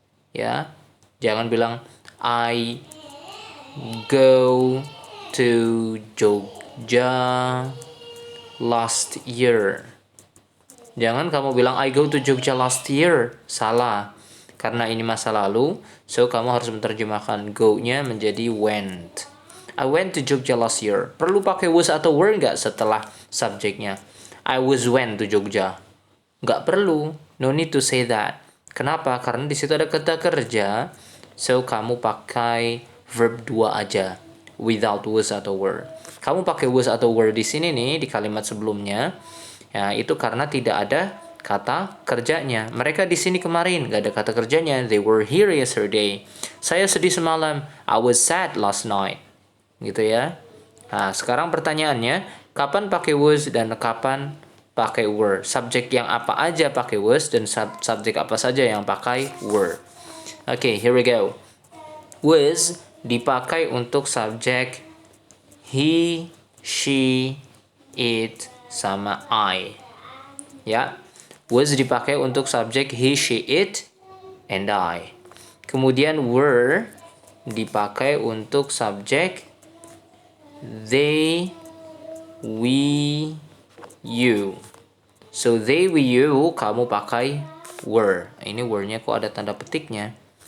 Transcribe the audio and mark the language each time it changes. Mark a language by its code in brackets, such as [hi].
[id] Ya. Jangan bilang [en] I go to Jogja last year. [id] Jangan kamu bilang [en] I go to Jogja last year. [id] Salah. Karena ini masa lalu, so kamu harus menerjemahkan go-nya menjadi went. [en] I went to Jogja last year. [id] Perlu pakai was atau were nggak setelah subjeknya? [en] I was went to Jogja. [id] Nggak perlu. [en] No need to say that. [id] Kenapa? Karena di situ ada kata kerja, so kamu pakai verb 2 aja. [en] Without was atau were. [id] Kamu pakai was atau were di sini nih, di kalimat sebelumnya. Ya, itu karena tidak ada kata kerjanya. Mereka di sini kemarin, nggak ada kata kerjanya. [en] They were here yesterday. [id] Saya sedih semalam. [en] I was sad last night. [id] Gitu ya. Nah, sekarang pertanyaannya, kapan pakai was dan kapan pakai were? Subjek yang apa aja pakai was dan subjek apa saja yang pakai were? Oke, [en] here we go. [id] Was dipakai untuk subjek he, she, it, sama I. Ya, was dipakai untuk subjek he, she, it, and I. Kemudian were dipakai untuk subjek they, we, you. [en] So they, we, you [id] kamu pakai [en] were. [id] Ini were-nya kok ada tanda petiknya.